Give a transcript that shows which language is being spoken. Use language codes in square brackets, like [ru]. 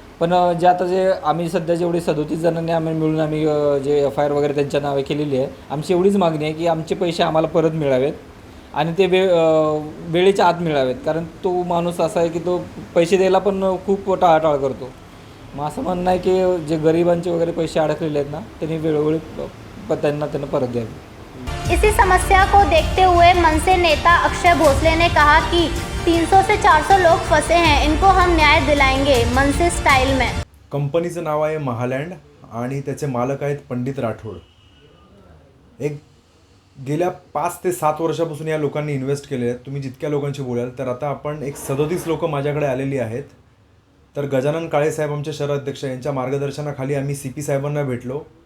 [mr] पण जे आम्ही सध्या जेवढे 37 जणांनी आम्ही मिळून जे FIR वगैरे त्यांच्या नावे केलेली आहे, आमची एवढीच मागणी आहे की आमचे पैसे आम्हाला परत मिळावेत आणि ते वेळेच्या आत मिळावेत. कारण तो माणूस असा आहे की तो पैसे द्यायला पण खूप टाळाटाळ करतो. मग असं म्हणणं आहे की जे गरिबांचे वगैरे पैसे अडकलेले आहेत ना, त्यांनी वेळोवेळी त्यांना परत द्यावे. [hi] इसी समस्या को देखते हुए मनसे नेता अक्षय भोसले ने कहा कि 300 से 400 लोग फंसे हैं, इनको हम न्याय दिलाएंगे मनसे स्टाइल में. [mr] कंपनीचं नाव आहे महालँड आणि त्याचे मालक आहेत पंडित राठोड. गेल्या 5 ते 7 वर्षापासून या लोकांनी इन्व्हेस्ट केले आहेत. तुम्ही जितक्या लोकांशी बोलाल तर आता आपण 37 लोकं माझ्याकडे आलेली आहेत. तर गजानन काळेसाहेब आमचे शहर अध्यक्ष यांच्या मार्गदर्शनाखाली आम्ही CP साहेबांना भेटलो.